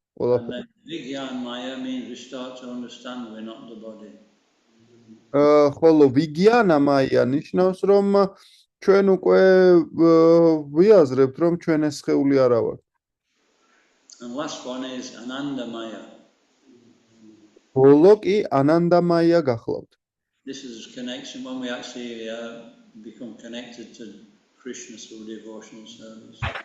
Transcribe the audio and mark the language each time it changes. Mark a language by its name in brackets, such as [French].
[English] And then Vijnanamaya means we start to understand we're not the body. [Georgian] ხოლო ვიგიანამაია ნიშნავს, რომ ჩვენ უკვე ვიაზრებთ, რომ ჩვენ ეს სხეული არა ვართ. [English] And last one is Anandamaya. [Georgian] ბოლო კი ანანდამაია გახლავთ. [English] This is connection when we actually become connected to Krishna through devotional service.